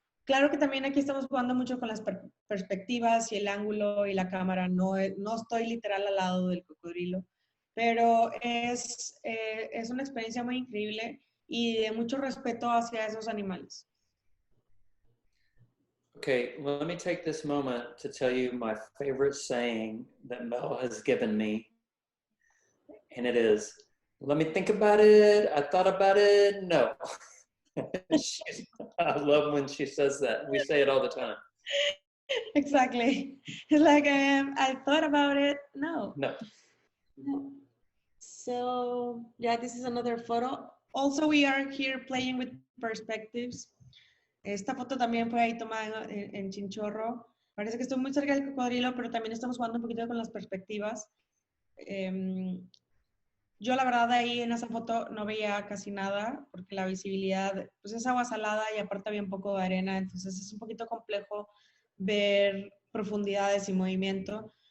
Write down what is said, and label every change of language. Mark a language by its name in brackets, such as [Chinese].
[Spanish] Claro que también aquí estamos jugando mucho con las perspectivas y el ángulo y la cámara. No estoy literal al lado del cocodrilo, pero es una experiencia muy increíble y de mucho respeto hacia esos animales. [English] Okay, well, let me take this moment to tell you my favorite saying that Mel has given me. And it is, let me think about it. I thought about it. No. I love when she says that. We say it all the time. Exactly. It's like, I thought about it. No. So, yeah, this is another photo. Also, we are here playing with perspectives. [Spanish] Esta foto también fue ahí tomada en Chinchorro. Parece que estoy muy cerca del cocodrilo, pero también estamos jugando un poquito con las perspectivas. Yo la verdad ahí en esa foto no veía casi nada porque la visibilidad pues es agua salada y aparte había un poco de arena, entonces es un poquito complejo ver profundidades y movimiento.